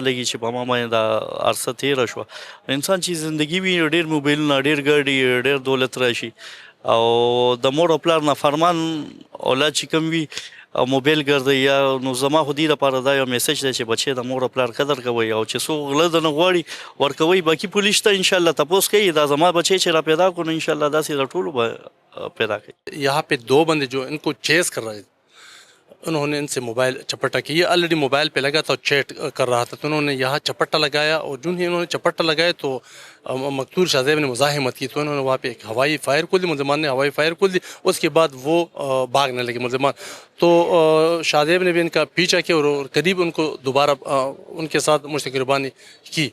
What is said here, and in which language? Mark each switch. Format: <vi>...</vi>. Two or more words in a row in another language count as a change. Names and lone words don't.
<ps>لګي چې په ما باندې دا عرصه تېره شوه انسان چې زندګي وي ډېر موبایلونه ډېر ګاډي ډېر دولت راشي او د مور او پلار نافرمان اولاد چې کوم وي او موبایل ګرځي یا نو زما خو دې لپاره دا یو میسج دی چې بچی د مور او پلار قدر کوي او چې څوک غله درنه غواړي ورکوي باقي پولیس ته انشاءالله تپوس کوي دا زما بچی چې را پیدا کړو نو انشاءالله داسې د ټولو به پیدا کوي.</ps> <ur>یہاں پے 2 بندے جو ان کو چیس کر رہے تھے انہوں نے ان سے موبائل چپٹا کیا. یہ آل ریڈی موبائل پے لگا تھا اور چیٹ کر رہا تھا تو انہوں نے یہاں چپٹا لگایا اور جو ہی انہوں نے چپٹا لگایا تو مقتول شاہزیب نے مزاحمت کی تو انہوں نے وہاں پے ایک ہوائی فائر کھول دی. ملزمان نے ہوائی فائر کھول دی. اس کے بعد وہ بھاگنے لگے ملزمان تو شاہزیب نے بھی ان کا پیچھا کیا اور قریب ان کو دوبارہ ان کے ساتھ مشترک گریبانی کی.</ur>